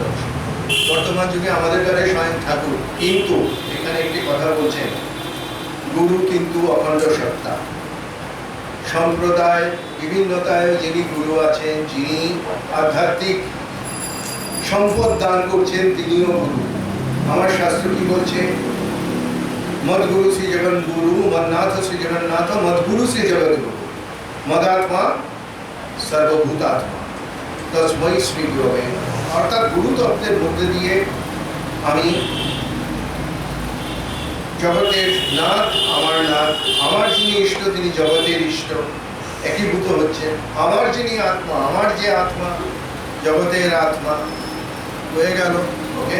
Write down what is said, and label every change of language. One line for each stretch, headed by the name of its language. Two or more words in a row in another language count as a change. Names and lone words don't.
Bangla: বর্তমান যুগে আমাদের দ্বারা স্বয়ং ঠাকুর, কিন্তু এখানে একটি কথা বলছেন, গুরু কিন্তু অখণ্ড সত্তা। সম্প্রদায় বিভিন্নতায় যিনি গুরু আছেন, যিনি আধ্যাত্মিক সম্পদ দান করছেন, তিনিও গুরু। আমার শাস্ত্র কি বলছে?
Sanskrit: मद गुरु श्री जगन गुरु, मदनाथ श्री जगन्नाथ, मद गुरु श्री जगत गुरु, मदात्मा सर्वभूतात्मा, तस्मै श्री गुरवे।
Bangla: অর্থাৎ গুরু তত্ত্বের মধ্যে দিয়ে আমি জগতের নাথ, আমার যিনি ইষ্ট তিনি জগতের ইষ্ট, একীভূত হচ্ছে। আমার যিনি আত্মা, আমার যে আত্মা জগতের আত্মা হয়ে গেল, ওকে।